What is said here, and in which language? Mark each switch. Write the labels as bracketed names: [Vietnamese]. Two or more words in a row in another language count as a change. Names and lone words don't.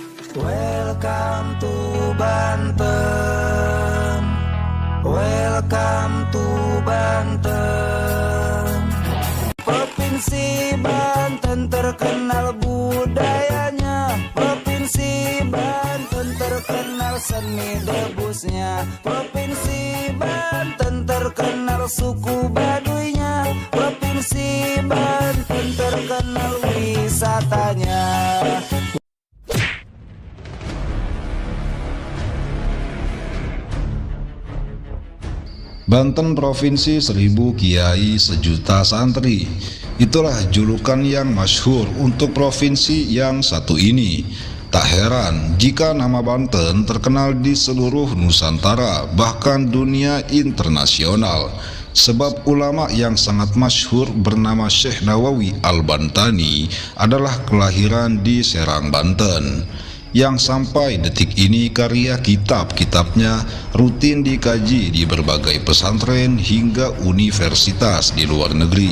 [English] Welcome to Banten. Welcome to Banten. [Indonesian] Provinsi Banten terkenal budayanya. Provinsi Banten terkenal seni debusnya. Provinsi Banten terkenal suku Baduynya. Provinsi Banten terkenal wisatanya. Banten Provinsi 1000 Kiai Sejuta Santri. Itulah julukan yang masyhur untuk provinsi yang satu ini. Tak heran jika nama Banten terkenal di seluruh Nusantara, bahkan dunia internasional. Sebab ulama yang sangat masyhur bernama Syekh Nawawi Al-Bantani adalah kelahiran di Serang, Banten, yang sampai detik ini karya kitab-kitabnya rutin dikaji di berbagai pesantren hingga universitas di luar negeri.